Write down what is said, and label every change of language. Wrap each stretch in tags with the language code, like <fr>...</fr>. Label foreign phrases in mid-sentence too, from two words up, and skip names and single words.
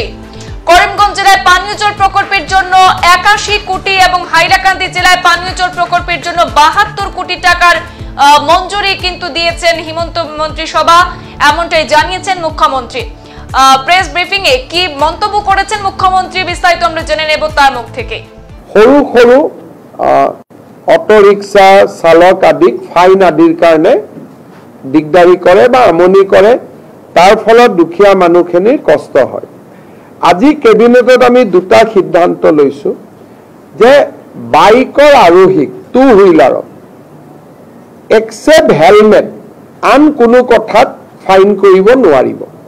<bn>করিমগঞ্জ জেলায় পানীয় জল প্রকল্পের জন্য 81 কোটি এবং হাইলাকান্দি জেলায় পানীয় জল প্রকল্পের জন্য 72 কোটি টাকার মঞ্জুরি কিন্তু দিয়েছেন হিমন্ত মন্ত্রিসভা, এমনটাই জানিয়েছেন মুখ্যমন্ত্রী।</bn> <en>press briefing</en> <bn>এ কি মন্তব্য করেছেন মুখ্যমন্ত্রী, বিস্তারিত আমরা জেনে নেব তার মুখ থেকে।</bn> <as>সৰু সৰু অটোরিক্সা চালক আদিক ফাইন আদিৰ কাৰণে দিগদাৰি কৰে বা আমনি কৰে, তাৰ ফলত দুখীয়া মানুহখিনিৰ কষ্ট হয়। আজি কেবিনেটত আমি দুটা সিদ্ধান্ত লৈছো যে বাইকৰ আৰোহীক</as> <en>two wheeler except helmet</en> <as>আন কোনো কথাত ফাইন কৰিব নোৱাৰিব।</as>